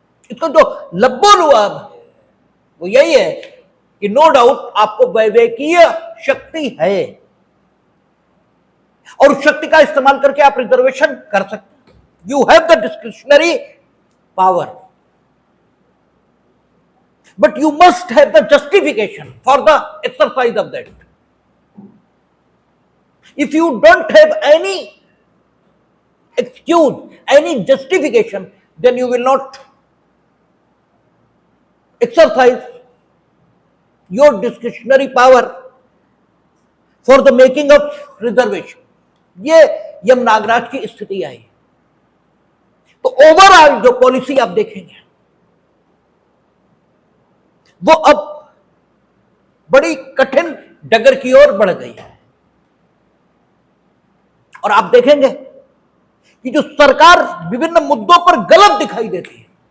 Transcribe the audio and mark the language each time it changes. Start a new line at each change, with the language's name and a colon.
Hindi: इसका जो लब्बो-लुआब है वो यही है कि नो डाउट आपको वैवेकीय शक्ति है और उस शक्ति का इस्तेमाल करके आप रिजर्वेशन कर सकते हैं।
English: You have the discretionary power, but you must have the justification for the exercise of that. If you don't have any excuse, any justification, then you will not exercise your discretionary power for the making of reservation.
Hindi: ये यम नागराज की स्थिति आई। तो overall जो policy आप देखेंगे वो अब बड़ी कठिन डगर की ओर बढ़ गई है, और आप देखेंगे कि जो सरकार विभिन्न मुद्दों पर गलत दिखाई देती है,